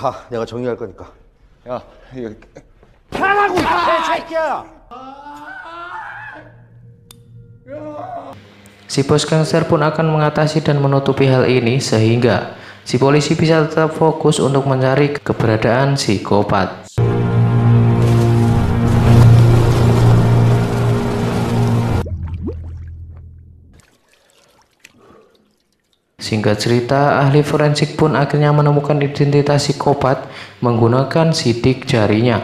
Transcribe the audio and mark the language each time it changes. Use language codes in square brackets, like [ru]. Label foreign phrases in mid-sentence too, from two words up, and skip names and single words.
[ko] 가, 내가 정리할 거니까. 야, 이거 하라고 이 새끼야. [id] Si bos gangster pun akan mengatasi dan menutupi hal ini sehingga si polisi bisa tetap fokus untuk mencari keberadaan psikopat. Singkat cerita, ahli forensik pun akhirnya menemukan identitas psikopat menggunakan sidik jarinya.